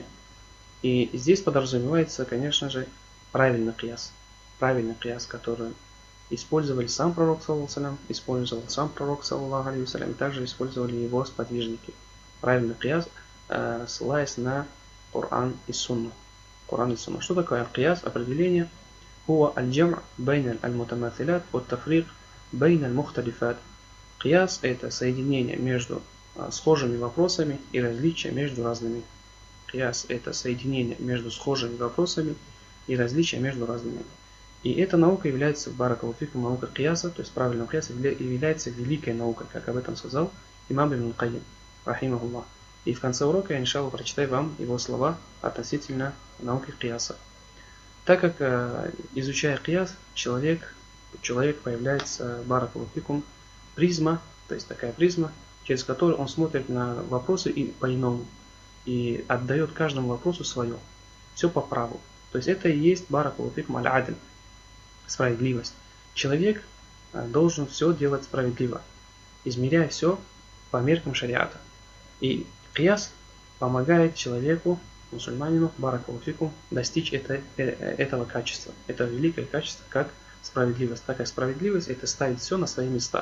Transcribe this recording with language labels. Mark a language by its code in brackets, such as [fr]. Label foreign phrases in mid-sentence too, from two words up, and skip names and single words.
[ru] И здесь подразумевается, конечно же, правильный кияс, который использовал сам пророк, [ar] صلى الله عليه وسلم, [ru] и также использовали его сподвижники. Правильный кияс, ссылаясь на Коран и Сунну. Что такое аль-кияс? Определение: [ar] هو الجمع بين المتماثلات وتفريق بين المختلفات. [ru] Кияс – это соединение между схожими вопросами и различия между разными. И эта наука является, [ar] بارك الله فيكم, [ru] наука кияса, то есть правильного кияса, является великой наукой, как об этом сказал имам Ибн Кайим, рахимахуллах. И в конце урока я, иншаллах, прочитаю вам его слова относительно науки кияса. Так как, изучая кияс, человек появляется, [ar] بارك الله فيكم, [ru] призма, то есть такая призма, через которую он смотрит на вопросы и по-иному, и отдает каждому вопросу свое, все по праву. То есть это и есть [ar] بارك الله فيكم العدل, [ru] справедливость. Человек должен все делать справедливо, измеряя все по меркам шариата. И кияс помогает человеку, мусульманину, [ar] بارك الله فيكم, [ru] достичь этого качества. Это великое качество, как справедливость. Так как справедливость – это ставить все на свои места.